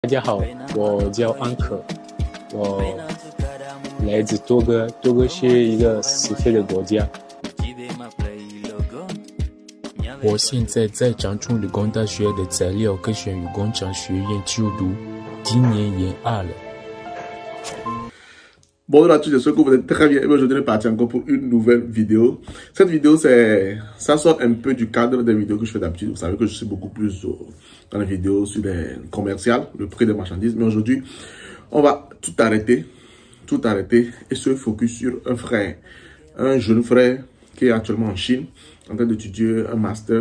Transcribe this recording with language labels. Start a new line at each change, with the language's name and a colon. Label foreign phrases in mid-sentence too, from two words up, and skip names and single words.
Chinese: 大家好，我叫安可，我来自多哥，多哥是一个死飞的国家。我现在在长春理工大学的材料科学与工程学院就读，今年研二了。
French: Bonjour à tous, j'espère que vous êtes très bien. Et aujourd'hui, on est parti encore pour une nouvelle vidéo. Cette vidéo, ça sort un peu du cadre des vidéos que je fais d'habitude. Vous savez que je suis beaucoup plus dans les vidéos sur les commerciales, le prix des marchandises. Mais aujourd'hui, on va tout arrêter et se focus sur un frère, un jeune frère qui est actuellement en Chine, en train d'étudier un master.